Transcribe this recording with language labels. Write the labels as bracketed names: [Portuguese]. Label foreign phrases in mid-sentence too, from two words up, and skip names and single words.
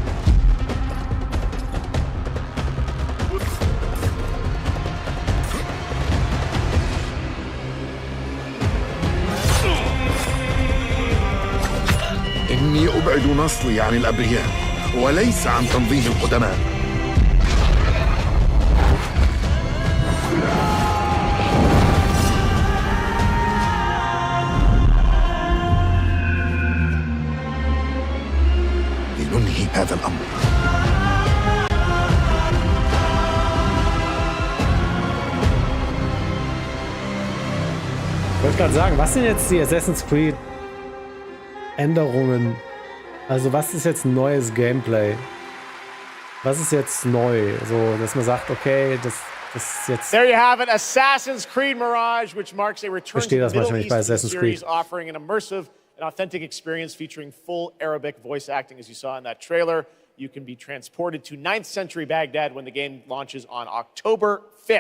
[Arabic] إني أبعد نصلي عن الأبرياء وليس عن تنظيم القدماء. لننهي هذا الأمر. [German] Ich wollte gerade sagen, was sind jetzt die Assassin's Creed Änderungen? Also was ist jetzt neues Gameplay? Was ist jetzt neu? So, dass man sagt, okay, [English] There you have it, Assassin's Creed Mirage, which marks a return to the Middle East series, offering an immersive and authentic experience featuring full Arabic voice acting, as you saw in that trailer. You can be transported to 9th century Baghdad when the game launches on October 5th.